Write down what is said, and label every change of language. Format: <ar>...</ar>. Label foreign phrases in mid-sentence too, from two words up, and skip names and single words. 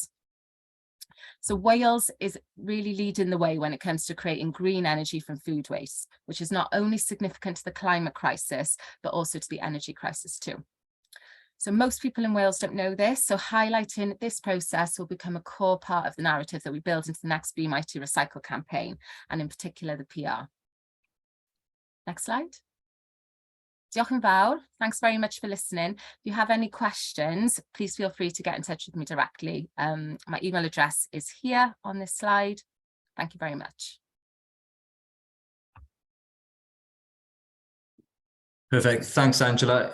<en>So Wales is really leading the way when it comes to creating green energy from food waste, which is not only significant to the climate crisis, but also to the energy crisis too. So most people in Wales don't know this, so highlighting this process will become a core part of the narrative that we build into the next Be Mighty Recycle campaign, and in particular the PR. Next slide.</en> <cy>Diolch yn fawr.</cy> <en>Thanks very much for listening. If you have any questions, please feel free to get in touch with me directly. My email address is here on this slide. Thank you very much. Perfect. Thanks, Angela.</en>